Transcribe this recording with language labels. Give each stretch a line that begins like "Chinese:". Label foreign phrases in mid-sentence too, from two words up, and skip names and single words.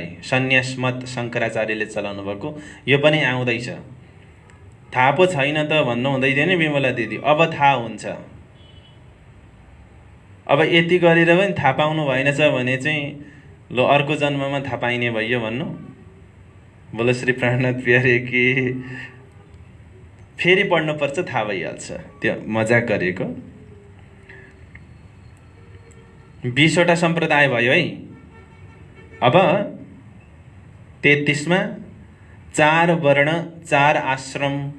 Nepali: सन्यास मत शङ्कराचार्यले चलाउनु भएको, यो पनि आउँदैछ। थाहा पो छैन त भन्नु हुँदै थियो नि विमला दिदी, अब थाहा हुन्छ। अब यति गरेर पनि थाहा पाउनु भएनछ भने चाहिँ लो अर्को जन्ममा थाहा पाइने भइयो भन्नु।
Hindi: बोलो श्री प्राणनाथ प्यारे कि
Nepali: फेरि पढ्नुपर्छ, थाहा भइहाल्छ। त्यो मजाक गरेको। 20 वटा सम्प्रदाय भयो है। अब 33 मा 4 वर्ण 4 आश्रम।